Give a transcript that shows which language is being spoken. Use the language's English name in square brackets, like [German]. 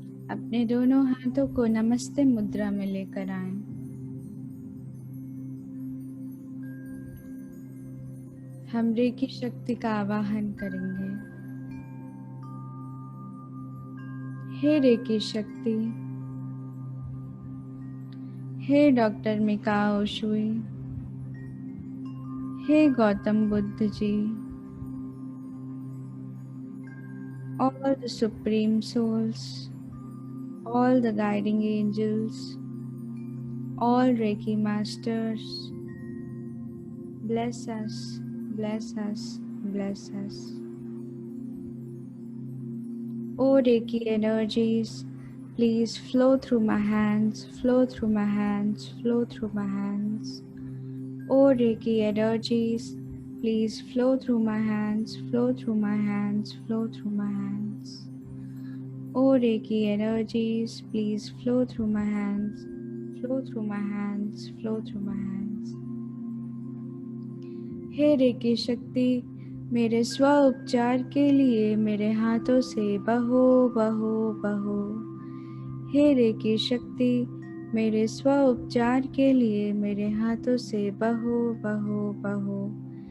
[Hindi] अपने दोनों हाथों को नमस्ते मुद्रा में लेकर आएं। हम रेकी शक्ति का आवाहन करेंगे। हे रेकी शक्ति, हे doctor Mikao Shuey, hey Gautam Buddha ji, [English] all the supreme souls, all the guiding angels, all Reiki masters, bless us, bless us, bless us. Oh Reiki energies, please flow through my hands, flow through my hands, flow through my hands. Oh Reiki energies, please flow through my hands, flow through my hands, flow through my hands. Oh Reiki energies, please flow through my hands, flow through my hands, flow through my hands. [Hindi] Hey recce शक्ति, मेरे स्व उपचार के लिए मेरे हाथों से बहो बहो बहो। हे रेकी शक्ति, मेरे स्व उपचार के लिए मेरे हाथों से बहो बहो बहो।